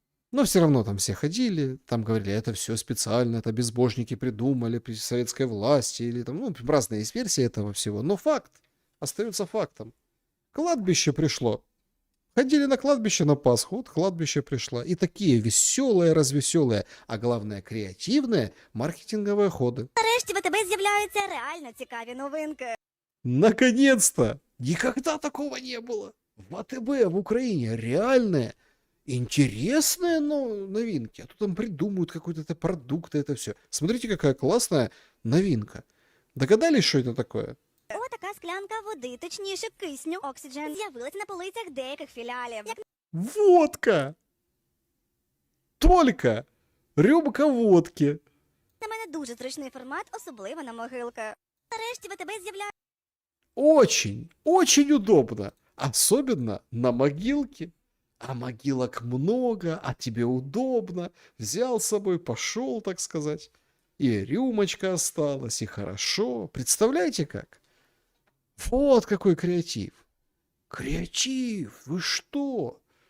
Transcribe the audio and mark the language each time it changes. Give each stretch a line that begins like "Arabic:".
Russian: Но все равно там все ходили, там говорили, это все специально, это безбожники придумали при советской власти, или там, ну, разные есть версии этого всего. Но факт, остается фактом. Кладбище пришло. Ходили на кладбище на Пасху, вот кладбище пришло. И такие веселые, развеселые, а главное креативные маркетинговые ходы.
Ukrainian: Нарешті в АТБ з'являються реально цікаві новинки.
Russian: Наконец-то! Никогда такого не было. В АТБ в Украине реальные, интересные новинки. А то там придумывают какой-то продукт, это все. Смотрите, какая классная новинка. Догадались, что это такое?
Ukrainian: Отака склянка води, точніше кисню, Oxygen, з'явилася на полицях деяких філіалів. Як
Russian: Водка! Только рюмка водки.
Ukrainian: на мене дуже зручний формат, особливо на могилки. Нарешті в АТБ з'являються
Russian: Очень, очень удобно. Особенно на могилке. А могилок много, а тебе удобно. Взял с собой, пошел, так сказать. И рюмочка осталась, и хорошо. Представляете как? Вот какой креатив. Креатив, вы что?